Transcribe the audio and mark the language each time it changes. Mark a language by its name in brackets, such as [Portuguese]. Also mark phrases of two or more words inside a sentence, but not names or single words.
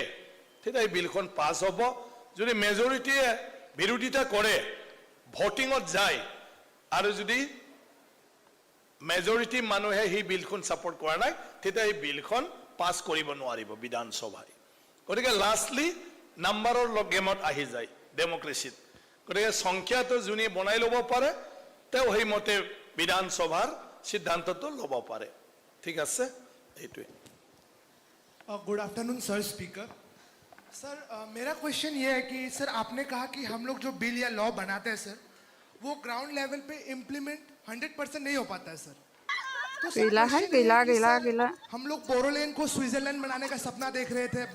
[Assamese] তেতিয়া এই বিলখন পাছ হ'ব যদি মেজৰিটিয়ে বিৰোধিতা কৰে ভোটিংত যায় আৰু যদি মেজৰিটি মানুহে এই বিলখন সাপোর্ট কৰা নাই তেতিয়া এই বিলখন পাছ কৰিব নোৱাৰিব বিধানসভাই গতিকে লাষ্টলি [English] number game [Assamese] আহি যায় ডেমক্ৰেসিত গতিকে সংখ্যাটো যোনে বনাই ল'ব পাৰে তেওঁ সেই মতে বিধানসভাৰ সিদ্ধান্তটো ল'ব পাৰে ঠিক আছে এইটোৱে [English] good afternoon sir speaker sir [Hindi] मेरा क्वेश्चन ये है कि सर आपने कहा कि हम लोग जो बिल या लॉ बनाते हैं सर वो [English] ground level [Hindi] पे इम्प्लीमेंट 100% नहीं हो पाता है सर तो सर question ये है कि सर, हम लोग बोरोलैंड को स्विट्जरलैंड बनाने का सपना देख रहे थे